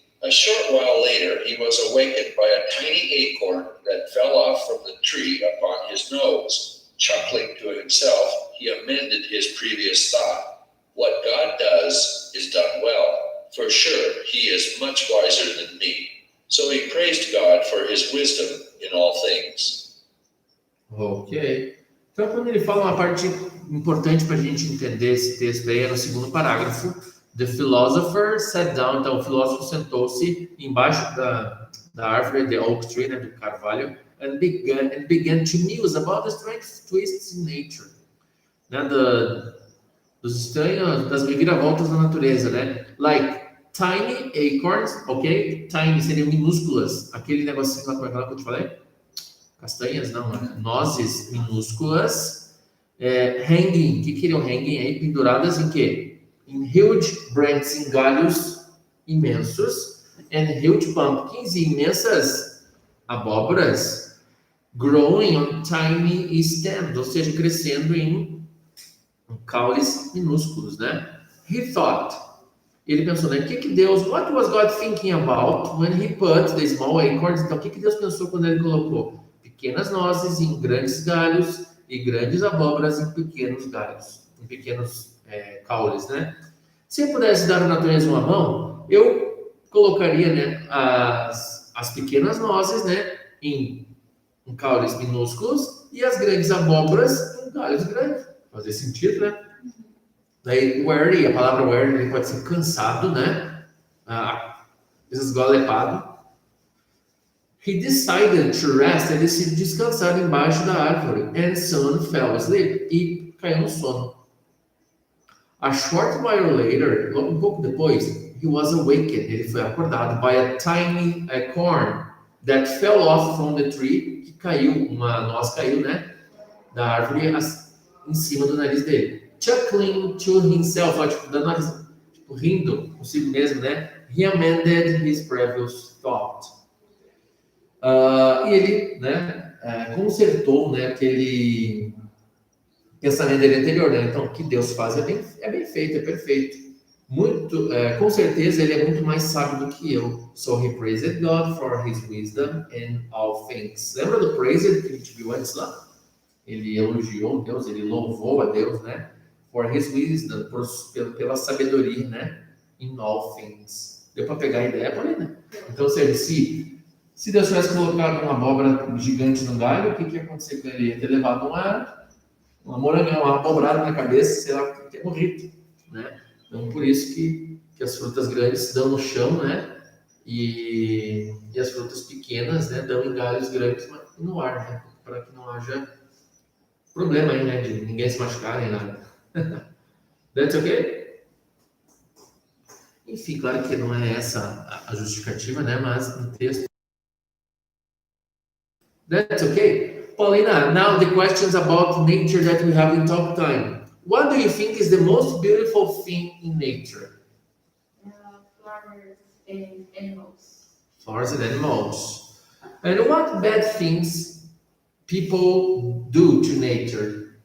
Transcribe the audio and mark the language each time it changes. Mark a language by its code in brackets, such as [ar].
[en] A short while later, he was awakened by a tiny acorn that fell off from the tree upon his nose. Chuckling to himself, he amended his previous thought. What God does is done well. For sure, he is much wiser than me. So he praised God for his wisdom in all things. Ok. [pt] Então, quando ele fala uma parte importante para a gente entender esse texto aí, é no segundo parágrafo. [en] The philosopher sat down. [pt] Então, o filósofo sentou-se embaixo da árvore, [en] the oak tree, [pt] né, do carvalho, [en] and began to muse about the strange twists in nature. [pt] Né, dos estranhos, das reviravoltas da natureza, né? [en] Like tiny acorns, ok? Tiny [pt] seriam minúsculas. Aquele negocinho lá, como é que eu te falei? Castanhas, não, né? Nozes minúsculas, hanging, o que queriam hanging aí? Penduradas em quê? Em [en] huge branches, [pt] em galhos imensos, [en] and huge pumpkins, [pt] e imensas abóboras, [en] growing on tiny stems, [pt] ou seja, crescendo em caules minúsculos, né? [en] He thought, [pt] ele pensou, né? [en] What was God thinking about when he put the small acorns? [pt] Então, o que Deus pensou quando ele colocou pequenas nozes em grandes galhos e grandes abóboras em pequenos galhos, em pequenos caules, né? Se eu pudesse dar à natureza uma mão, eu colocaria, né, as pequenas nozes, né, em caules minúsculos e as grandes abóboras em galhos grandes. Fazer sentido, né? Daí, weary, a palavra weary, ele pode ser cansado, né? Esgoelepado. [en] He decided to rest, [pt] ele decidiu descansar embaixo da árvore, [en] and soon fell asleep, [pt] e caiu no sono. [en] A short while later, [pt] um pouco depois, [en] he was awakened, [pt] ele foi acordado [en] by a tiny acorn that fell off from the tree, [pt] que caiu, uma noz caiu, né, da árvore em cima do nariz dele. [en] Chuckling to himself, [pt] tipo, rindo consigo mesmo, né, [en] he amended his previous thought. [pt] E ele, né, consertou, né, aquele pensamento dele anterior, né? Então, o que Deus faz é bem feito, é perfeito. Com certeza, ele é muito mais sábio do que eu. [en] So he praised God for his wisdom in all things. [pt] Lembra do praised que a gente viu antes lá? Ele elogiou Deus, ele louvou a Deus, né? [en] For his wisdom, [pt] pela sabedoria, né? [en] In all things. [pt] Deu para pegar a ideia, Paulina? Então, se Deus tivesse colocado uma abóbora gigante no galho, o que ia acontecer com ele? Ele ia ter levado uma morangão, uma abobrada na cabeça, sei lá, ter morrido, né? Então, por isso que as frutas grandes dão no chão, né? E as frutas pequenas, né, dão em galhos grandes no ar, né? Para que não haja problema aí, né? De ninguém se machucar nem nada. [en] That's okay? [pt] Enfim, claro que não é essa a justificativa, né? Mas no texto. [en] That's okay. Paulina, now the questions about nature that we have in talk time. What do you think is the most beautiful thing in nature? Flowers and animals. Flowers and animals. And what bad things people do to nature?